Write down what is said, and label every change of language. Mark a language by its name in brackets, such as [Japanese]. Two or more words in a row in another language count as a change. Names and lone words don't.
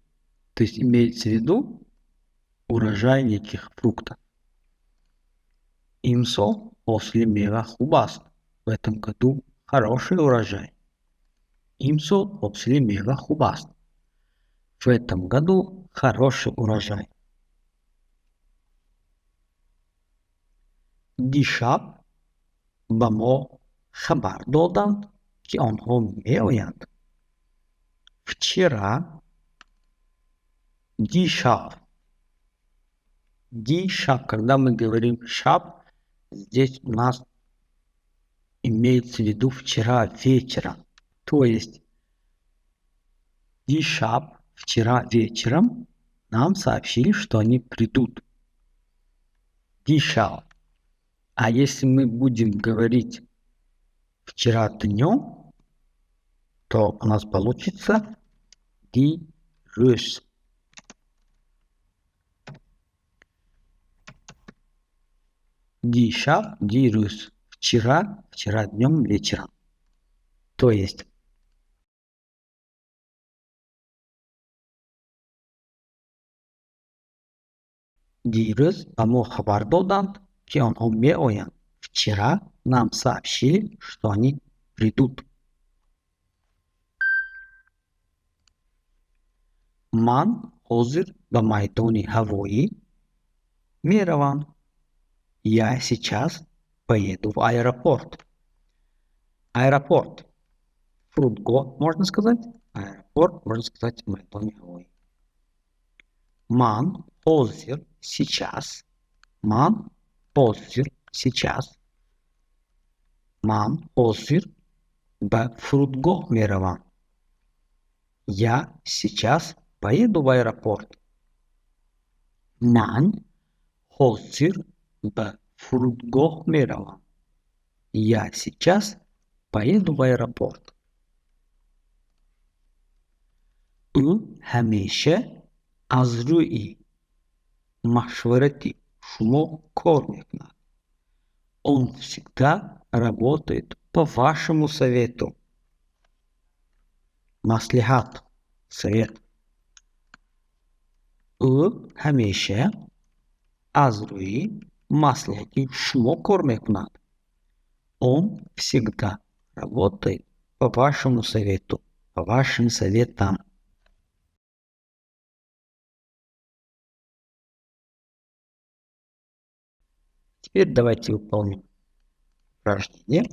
[Russian] То есть имеется в виду урожай неких фруктов. [Tajik] Имсол после мега хубаст. [Russian] В этом году хороший урожай. [Tajik] Имсол после мега хубаст. [Russian] В этом году хороший урожай. [Tajik] Дишаб бамо хабар додан ки онхо меоянд. [Russian] Вчера дишаб. Дишаб, когда мы говорим шаб, здесь у нас имеется в виду вчера вечером. То есть дишаб вчера вечером нам сообщили, что они придут. Дишаб. А если мы будем говорить вчера днем, то у нас получится дирус. [Tajik] Дишаб, дирус. [Russian] Вчера днем, вечером. То есть [Tajik] дирус амо хабар додан ки онхо меоянд. [Russian] Вчера нам сообщили, что они придут. [Tajik] Ман хозир ба майдони ҳавоӣ меравам. [Russian] Я сейчас поеду в аэропорт. Аэропорт. Фрудго, можно сказать. Аэропорт, можно сказать, [Tajik] майдони ҳавоӣ. Ман хозир сейчас. Ман хозир сейчас. Ман хозир ба фрудго меравам. [Russian] Я сейчас поеду в аэропорт. [Tajik] Ман хозир ба фрудго меравам. [Russian] Я сейчас поеду в аэропорт. [Tajik] ӯ ҳамеша аз рӯи машварати шумо кор мекунад. [Russian] Он всегда работает по вашему совету. [Tajik] Маслихат. Совет. ӯ ҳамеша аз рӯи маслиҳати шумо кор мекунад. [Russian] Он всегда работает по вашему совету. по вашим советам. Теперь давайте выполним упражнение.